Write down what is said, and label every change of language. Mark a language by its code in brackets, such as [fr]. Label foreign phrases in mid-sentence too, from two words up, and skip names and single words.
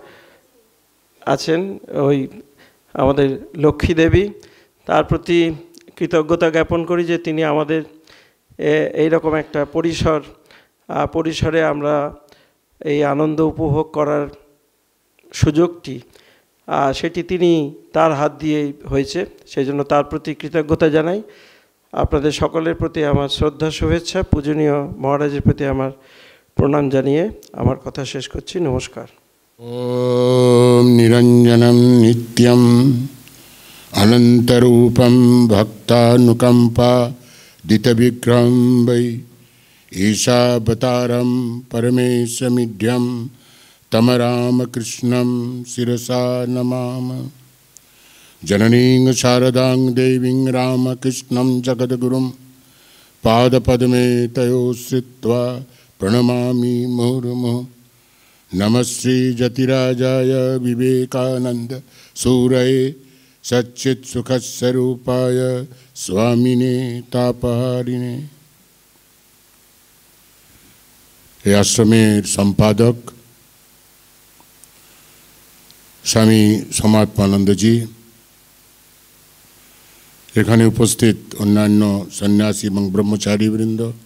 [bn] আছেন ওই আমাদের লক্ষ্মী দেবী, তার প্রতি কৃতজ্ঞতা জ্ঞাপন করি যে তিনি আমাদের এইরকম একটা পরিসরে আমরা এই আনন্দ উপভোগ করার সুযোগটি সেটি তিনি তার হাত দিয়েই হয়েছে, সেই জন্য তার প্রতি কৃতজ্ঞতা জানাই। আপনাদের সকলের প্রতি আমার শ্রদ্ধা শুভেচ্ছা, পূজনীয় মহারাজের প্রতি আমার প্রণাম জানিয়ে আমার কথা শেষ করছি। নমস্কার। [sa] ওম নিরঞ্জনম নিত্যম অনন্তরূপম ভক্তানুকম্পা দিতবিগ্রহম বৈ ঈশাবতারম পরমেশমিঢ্যম তম রামকৃষ্ণম শিরসা নমাম। जननीं शारदां देवीं रामकृष्णं जगद्गुरुं पादपद्मे तयो श्रित्वा प्रणमामि मुहुर्मुहुः। नमः श्रीजतिराजाय विवेकानन्द सूरये सच्चित्सुखस्वरूपाय स्वामिने तापहारिणे। [bn] এই আশ্রমের সম্পাদক স্বামী সমাত্মানন্দজি, এখানে উপস্থিত অন্যান্য সন্ন্যাসী এবং ব্রহ্মচারীবৃন্দ,